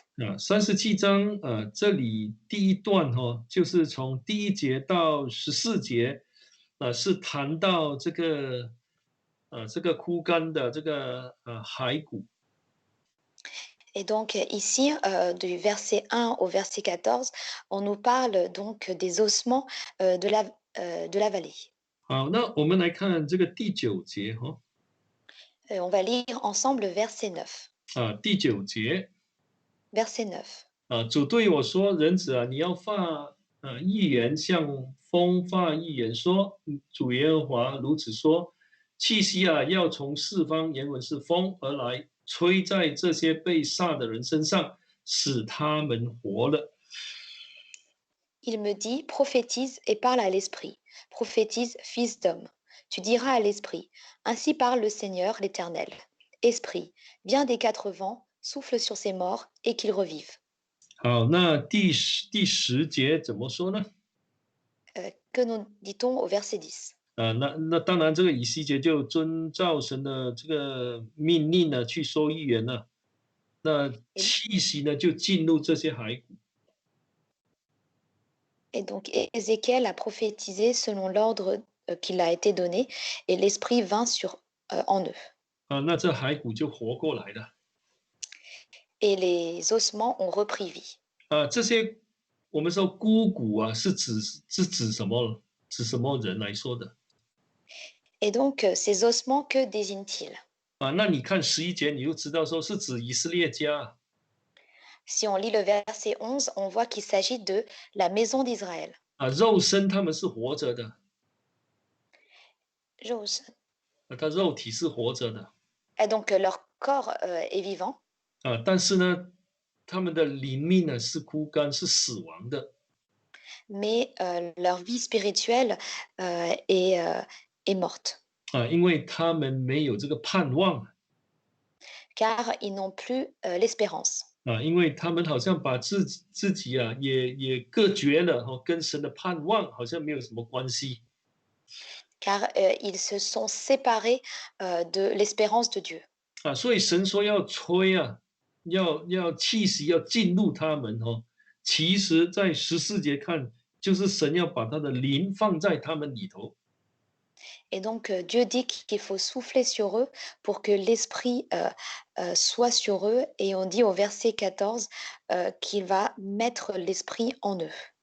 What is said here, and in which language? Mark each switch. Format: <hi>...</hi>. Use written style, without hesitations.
<zh>37章这里第一段就是从第1节到14节，是谈到这个枯干的这个骸骨。</zh> <fr>Et donc ici, du verset 1 au verset 14, on nous parle donc des ossements de la vallée.</fr> <zh>好，那我们来看这个第9节</zh> <fr>On va lire ensemble verset 9.</fr> <zh>第9节。</zh> <fr>Verset 9.</fr> <zh>主对我说：“人子啊，你要发预言，向风发预言说，主耶和华如此说：气息啊，要从四方，原文是风而来，吹在这些被杀的人身上，使他们活了。”</zh> <fr>Il me dit, prophétise et parle à l'esprit. Prophétise, fils d'homme. Tu diras à l'esprit, ainsi parle le Seigneur l'Éternel. Esprit, viens des quatre vents, souffle sur ces morts et qu'ils revivent.</fr> <zh>好，那第十节怎么说呢？</zh> <fr>Que nous dit-on au verset 10?</fr> <zh>那当然，这个以西结就遵照神的这个命令呢，去说预言了。那气息呢，就进入这些骸骨。</zh> <fr>Et donc Ézéchiel a prophétisé selon l'ordre qui a été donné, et l'Esprit vint en eux.</fr> <zh>那这骸骨就活过来了。</zh> <fr>Et les ossements ont repris vie.</fr> <zh>这些我们说枯骨啊，是指什么？指什么人来说的？</zh> <fr>Et donc ces ossements, que désignent-ils?</fr> <zh>那你看11节，你就知道说是指以色列家。</zh> <fr>Si on lit le verset 11, on voit qu'il s'agit de la maison d'Israël.</fr> <zh>肉身他们是活着的， Jose. 他肉体是活着的</zh> <fr>Et donc leur corps est vivant,</fr> <zh>但是呢，他们的灵命呢是枯干，是死亡的</zh> <fr>mais leur vie spirituelle est morte,</fr> <zh>因为他们没有这个盼望</zh> <fr>car ils n'ont plus l'espérance,</fr> <zh>因为他们好像把自己也隔绝了跟神的盼望好像没有什么关系</zh> <fr>car ils se sont séparés de l'espérance de Dieu.</fr> <zh>所以神说要吹要气息要进入他们其实在14节看，就是神要把他的灵放在他们里头</zh> <fr>Et donc Dieu dit qu'il faut souffler sur eux pour que l'esprit soit sur eux. Et on dit au verset 14 qu'il va mettre l'esprit en eux.</fr>